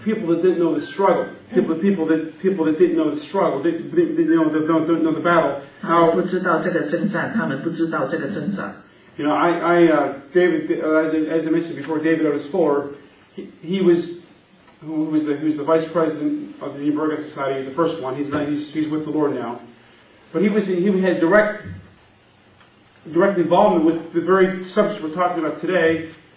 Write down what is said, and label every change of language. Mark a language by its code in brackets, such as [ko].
[en] People that didn't know the struggle. People that didn't know the struggle. Don't know the battle. [zh] 他们不知道这个征战，他们不知道这个挣扎。 [en] David, as I mentioned before, David Otis Fuller, he was the vice president of the Evangelical Society, the first one. He's with the Lord now, but he had direct involvement with the very subject we're talking about today.